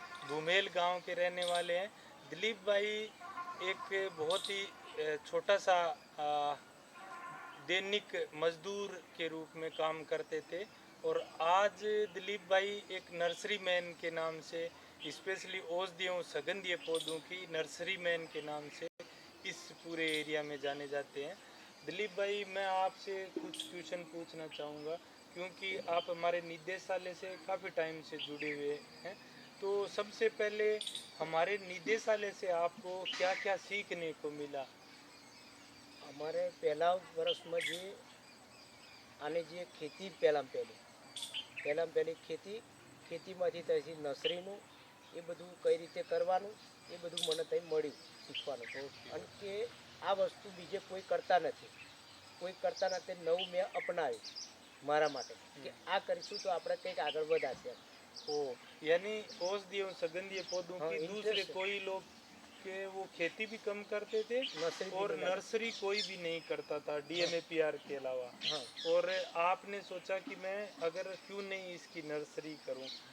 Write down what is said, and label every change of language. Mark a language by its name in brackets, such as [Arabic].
[Hindi] भूमेल गांव के रहने वाले हैं दिलीप भाई। एक बहुत ही छोटा सा दैनिक मजदूर के रूप में काम करते थे, और आज दिलीप भाई एक नर्सरी मैन के नाम से, स्पेशली औषधियों सुगंधीय पौधों की नर्सरी मैन के नाम से इस पूरे एरिया में जाने जाते हैं। दिलीप भाई, मैं आपसे कुछ क्वेश्चन पूछना चाहूँगा, क्योंकि आप हमारे निदेशालय से काफ़ी टाइम से जुड़े हुए हैं। तो सबसे पहले हमारे निदेशालय से आपको क्या क्या सीखने को मिला? [Gujarati] અમારે પહેલા વર્ષમાં જે આને જે ખેતી પહેલાં પહેલી ખેતીમાંથી ત્યાંથી નર્સરીનું એ બધું કઈ રીતે કરવાનું એ બધું મને ત્યાં મળ્યું શીખવાનું. અને કે આ વસ્તુ બીજે કોઈ કરતા નથી, નવું મેં અપનાવ્યું મારા માટે કે આ કરીશું તો આપણે કંઈક આગળ વધાશે. [Hindi] ओ, यानी औषधियों सुगंधीय पौधों हाँ, की दूसरे इंटरेस्ट कोई लोग के वो खेती भी कम करते थे, नर्सरी भी और लगा. नर्सरी कोई भी नहीं करता था डीएमएपीआर के अलावा। हाँ, और आपने सोचा कि मैं अगर क्यों नहीं इसकी नर्सरी करूं।